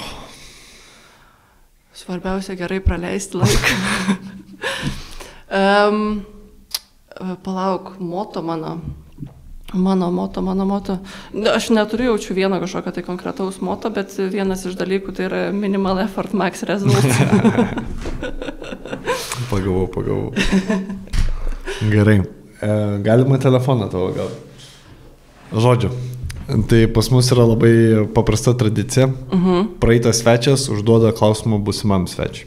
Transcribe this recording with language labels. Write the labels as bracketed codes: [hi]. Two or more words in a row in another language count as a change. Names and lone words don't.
[lt] Svarbiausia gerai praleisti laiką. Palauk, moto mano. Mano moto. Aš neturiu jaučiu vieno kažkokio tai konkretaus moto, bet vienas iš dalykų tai yra [en] minimal effort, max result. [lt] Pagavau. Gerai. Galima telefoną tavo gal. Žodžiu. Tai pas mus yra labai paprasta tradicija. Praeitas svečias užduoda klausimą būsimam svečiui.